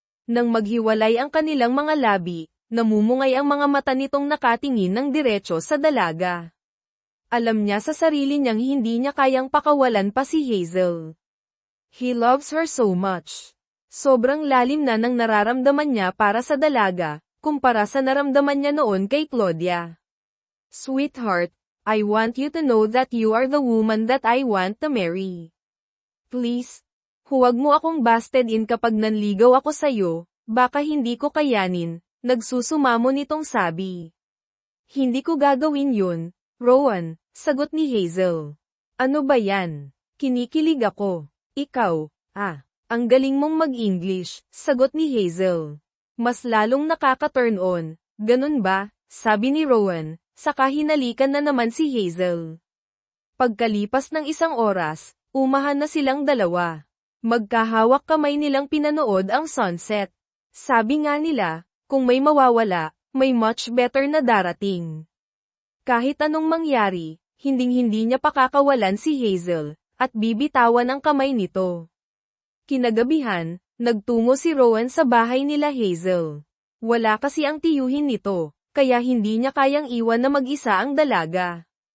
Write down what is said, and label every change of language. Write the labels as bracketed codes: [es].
[tl] Nang maghiwalay ang kanilang mga labi, namumungay ang mga mata nitong nakatingin ng diretso sa dalaga. Alam niya sa sarili niyang hindi niya kayang pakawalan pa si Hazel. [en] He loves her so much. [tl] Sobrang lalim na ng nararamdaman niya para sa dalaga, kumpara sa naramdaman niya noon kay Claudia. [en] Sweetheart, I want you to know that you are the woman that I want to marry. [tl] Please, huwag mo akong busted in kapag nanligaw ako sa'yo, baka hindi ko kayanin, nagsusumamo nitong sabi. Hindi ko gagawin yun, Rowan, sagot ni Hazel. Ano ba yan? Kinikilig ako. Ikaw, ang galing mong mag-English, sagot ni Hazel. Mas lalong nakaka-turn on, ganun ba? Sabi ni Rowan, saka hinalikan na naman si Hazel. Pagkalipas ng 1 oras, umahan na silang dalawa. Magkahawak kamay nilang pinanood ang sunset. Sabi nga nila, kung may mawawala, may [en] much better [tl] na darating. Kahit anong mangyari, hinding-hindi niya pakakawalan si Hazel, at bibitawan ang kamay nito. Kinagabihan, nagtungo si Rowan sa bahay nila Hazel. Wala kasi ang tiyuhin nito, kaya hindi niya kayang iwan na mag-isa ang dalaga.